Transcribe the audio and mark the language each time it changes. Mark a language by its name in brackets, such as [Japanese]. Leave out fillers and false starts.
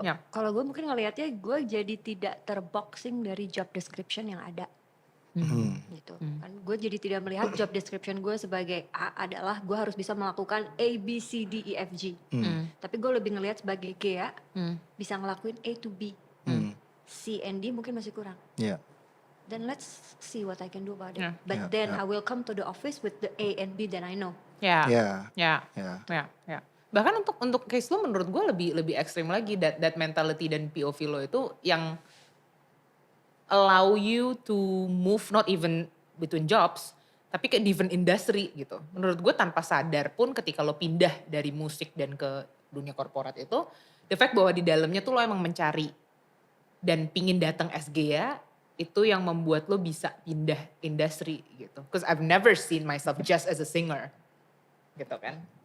[Indonesian] Kalau gue mungkin ngelihatnya gue jadi tidak terboxing dari job description yang ada. Gitu. Kan gue jadi tidak melihat job description gue sebagai A adalah gue harus bisa melakukan A, B, C, D, E, F, G. Tapi gue lebih ngelihat sebagai Gea bisa ngelakuin [English] A to B. [Indonesian] C and D mungkin masih kurang. Iya. [English] Then let's see what I can do about it. Yeah. But then I will come to the office with the A and B that I know. [Indonesian] ya. Ya. Bahkan untuk case lo menurut gue lebih ekstrim lagi, [English] that mentality [Indonesian] dan POV lo itu yang [English] allow you to move not even between jobs, [Indonesian] tapi ke [English] different industry [Indonesian] gitu. Menurut gue tanpa sadar pun ketika lo pindah dari musik dan ke dunia korporat itu, [English] the fact [Indonesian] bahwa di dalamnya tuh lo emang mencari dan pingin datang SGA, itu yang membuat lo bisa pindah industri gitu. [English] Because I've never seen myself just as a singer, [Indonesian] gitu kan.